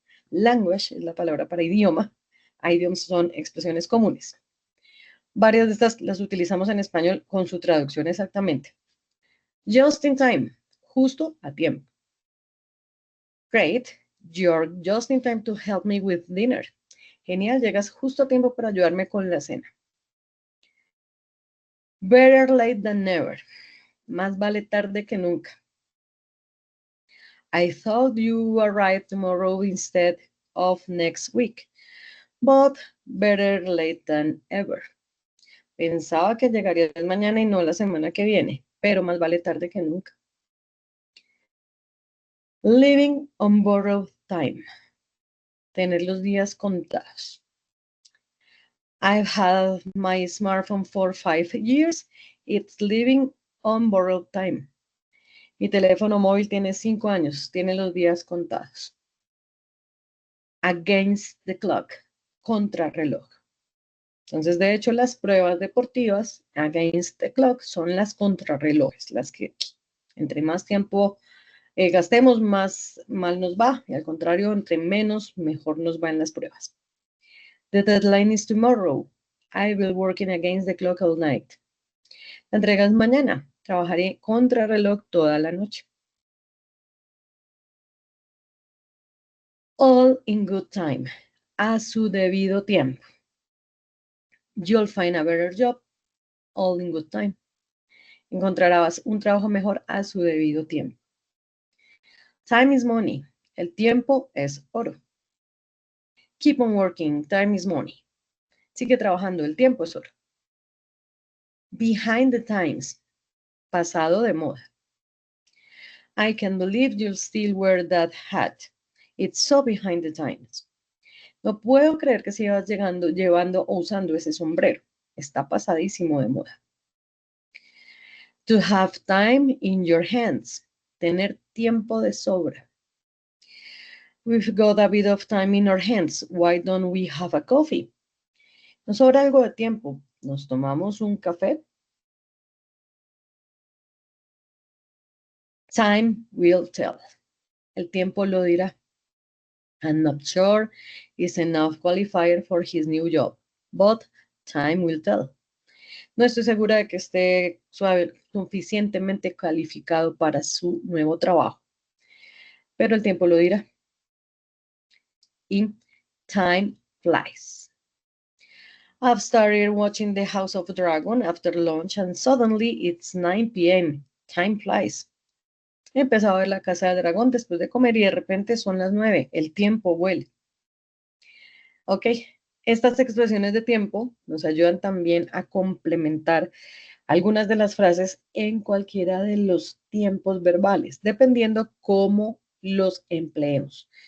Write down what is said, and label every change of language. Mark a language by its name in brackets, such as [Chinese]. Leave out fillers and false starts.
[Spanish] Language es la palabra para idioma, idioms son expresiones comunes. Varias de estas las utilizamos en español con su traducción exactamente. [English] Just in time, [Spanish] justo a tiempo. [English] Great, you're just in time to help me with dinner. [Spanish] Genial, llegas justo a tiempo para ayudarme con la cena. [English] Better late than never. [Spanish] Más vale tarde que nunca. [English] I thought you arrived tomorrow instead of next week, but better late than ever. [Spanish] Pensaba que llegarías mañana y no la semana que viene, pero más vale tarde que nunca. [English] Living on borrowed time. [Spanish] Tener los días contados. [English] I've had my smartphone for 5 years. It's living on borrowed time. [Spanish] Mi teléfono móvil tiene 5 años, tiene los días contados. [English] Against the clock, [Spanish] contrarreloj. Entonces, de hecho, las pruebas deportivas, against the clock, son las contrarrelojes, las que entre más tiempo gastemos, más mal nos va, y al contrario, entre menos, mejor nos va en las pruebas. [English] The deadline is tomorrow. I will working against the clock all night. [Spanish] La entrega es mañana. Trabajaré contrarreloj toda la noche. [English] All in good time. [Spanish] A su debido tiempo. [English] You'll find a better job. All in good time. [Spanish] Encontrarás un trabajo mejor a su debido tiempo. [English] Time is money. [Spanish] El tiempo es oro. [English] Keep on working. Time is money. [Spanish] Sigue trabajando. [English] El tiempo es oro. Behind the times. [Spanish] Pasado de moda. [English] I can't believe you'll still wear that hat. It's so behind the times. [Spanish] No puedo creer que sigas llevando o usando ese sombrero. Está pasadísimo de moda. [English] To have time in your hands. [Spanish] Tener tiempo de sobra. [English] We've got a bit of time in our hands. Why don't we have a coffee? [Spanish] Nos sobra algo de tiempo. ¿Nos tomamos un café? [English] Time will tell. [Spanish] El tiempo lo dirá. [English] I'm not sure is enough qualifier for his new job, but time will tell. [Spanish] No estoy segura de que esté suficientemente calificado para su nuevo trabajo, pero el tiempo lo dirá. [English] Y time flies. I've started watching The House of Dragon after lunch and suddenly it's 9 p.m. Time flies. [Spanish] He empezado a ver La Casa del Dragón después de comer y de repente son las 9. El tiempo vuela. Ok, estas expresiones de tiempo nos ayudan también a complementar algunas de las frases en cualquiera de los tiempos verbales, dependiendo cómo los empleemos.